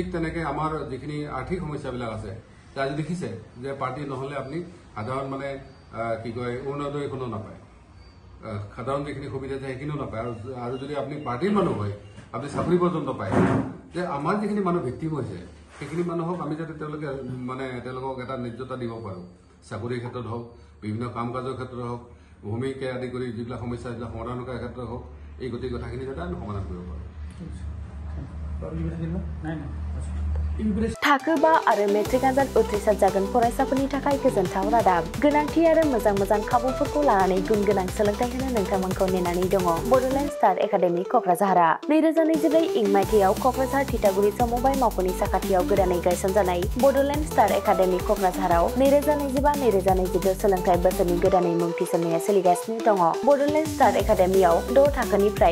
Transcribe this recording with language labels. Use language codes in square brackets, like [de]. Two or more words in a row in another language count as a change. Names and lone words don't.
[as] তেনেকৈ আমাৰ যিখিনি আৰ্থিক সমস্যাবিলাক আছে আজি দেখিছে যে পাৰ্টি নহ'লে আপুনি সাধাৰণ মানে কি কয় অৰুণোদয় এখনো নাপায় সাধাৰণ যিখিনি সুবিধা আছে সেইখিনিও নাপায় আৰু যদি আপুনি পাৰ্টিৰ মানুহ হয় আপুনি চাকৰি পৰ্যন্ত পায় যে আমাৰ যিখিনি মানুহ ভিক্টিম হৈছে সেইখিনি মানুহক আমি যাতে তেওঁলোকক এটা ন্যায্যতা দিব পাৰোঁ চাকৰিৰ ক্ষেত্ৰত হওক বিভিন্ন কাম কাজৰ ক্ষেত্ৰত হওক ভূমিকে আদি কৰি যিবিলাক সমস্যা সেইবিলাক সমাধান কৰাৰ ক্ষেত্ৰত হওক এই গোটেই কথাখিনি যাতে আমি সমাধান কৰিব পাৰোঁ। [brx] थाखो 5 आरो मेट्रिक आनजाद उथ्रिसार जागोन फरायसाफोरनि थाखाय गोजोनथाव रादाब गोनांथि आरो मोजां खाबुफोरखौ लानानै गुन गोनां सोलोंथाइ होनो नोंथांमोनखौ नेनानै दङ बड'लेण्ड स्टार एकाडेमि क'क्राझारआ 2024 इं मायथाइयाव क'क्राझार थिथागुरि समबाय मावख'नि साखाथियाव गोदानै गायसनजानाय बड'लेण्ड स्टार एकाडेमि क'क्राझाराव 2025-2026 सोलोंथाइ बोसोरनि गोदानै मुं थिसननाया सोलिगासिनो दङ बड'लेण्ड स्टार एकाडेमियाव 6 थाखोनिफ्राय